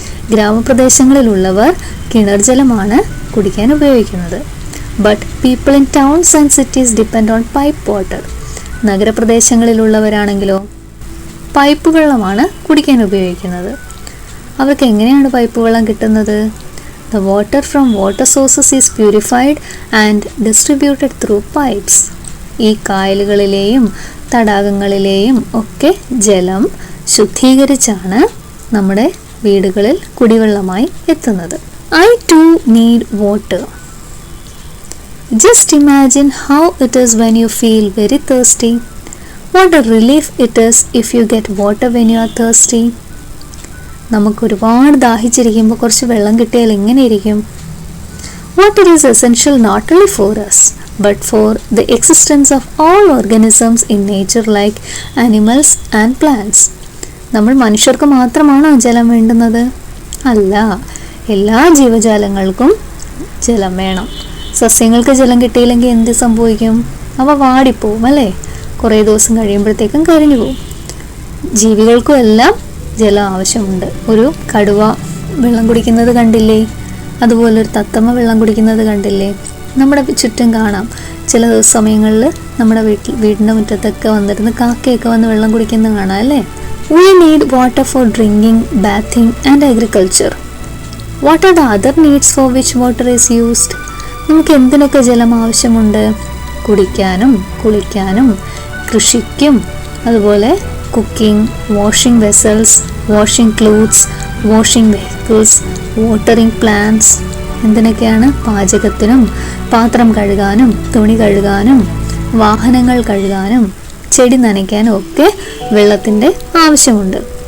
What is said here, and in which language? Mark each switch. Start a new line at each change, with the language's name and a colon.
Malayalam: ഗ്രാമപ്രദേശങ്ങളിലുള്ളവർ കിണർ ജലമാണ് കുടിക്കാൻ ഉപയോഗിക്കുന്നത്.
English: But people in towns and cities depend on pipe water.
Malayalam: നഗരപ്രദേശങ്ങളിലുള്ളവരാണെങ്കിലോ pipe വെള്ളമാണ് കുടിക്കാൻ ഉപയോഗിക്കുന്നത്. അവർക്ക് എങ്ങനെയാണ് പൈപ്പ് വെള്ളം കിട്ടുന്നത്?
English: The water from water sources is purified and distributed through pipes.
Malayalam: ഈ കായലുകളിലെയും തടാകങ്ങളിലെയും ഒക്കെ ജലം ശുദ്ധീകരിച്ചാണ് നമ്മുടെ വീടുകളിൽ കുടിവെള്ളമായി എത്തുന്നത്.
English: I too need water. Just imagine how it is when you feel very thirsty. What a relief it is if you get water when you are thirsty.
Malayalam: നമുക്ക് ഒരുപാട് ദാഹിച്ചിരിക്കുമ്പോൾ കുറച്ച് വെള്ളം കിട്ടിയാൽ എങ്ങനെ ഇരിക്കും?
English: Water is essential not only for us but for the existence of all organisms in nature like animals and plants.
Malayalam: നമ്മൾ മനുഷ്യർക്ക് മാത്രമാണോ ജലം വേണ്ടുന്നത്? അല്ല, എല്ലാ ജീവജാലങ്ങൾക്കും ജലം വേണം. സസ്യങ്ങൾക്ക് ജലം കിട്ടിയില്ലെങ്കിൽ എന്ത് സംഭവിക്കും? അവ വാടിപ്പോവും അല്ലേ? കുറേ ദിവസം കഴിയുമ്പോഴത്തേക്കും കരിഞ്ഞു പോവും. ജീവികൾക്കും എല്ലാം ജലം ആവശ്യമുണ്ട്. ഒരു കടുവ വെള്ളം കുടിക്കുന്നത് കണ്ടില്ലേ? അതുപോലെ ഒരു തത്തമ്മ വെള്ളം കുടിക്കുന്നത് കണ്ടില്ലേ? നമ്മുടെ ചുറ്റും കാണാം. ചില സമയങ്ങളിൽ നമ്മുടെ വീടിൻ്റെ മുറ്റത്തൊക്കെ വന്നിരുന്ന് കാക്കയൊക്കെ വന്ന് വെള്ളം കുടിക്കുന്നത് കാണാം അല്ലേ?
English: We need water for drinking, bathing and agriculture. What are the other needs for which water is used?
Malayalam: നമുക്ക് എന്തിനൊക്കെ ജലം ആവശ്യമുണ്ട്? കുടിക്കാനും കുളിക്കാനും കൃഷിക്കും അതുപോലെ
English: Cooking, washing vessels, washing clothes, washing vehicles, watering plants.
Malayalam: എന്തിനൊക്കെയാണ്? പാചകത്തിനും പാത്രം കഴുകാനും തുണി കഴുകാനും വാഹനങ്ങൾ കഴുകാനും ചെടി നനയ്ക്കാനും ഒക്കെ വെള്ളത്തിൻ്റെ ആവശ്യമുണ്ട്.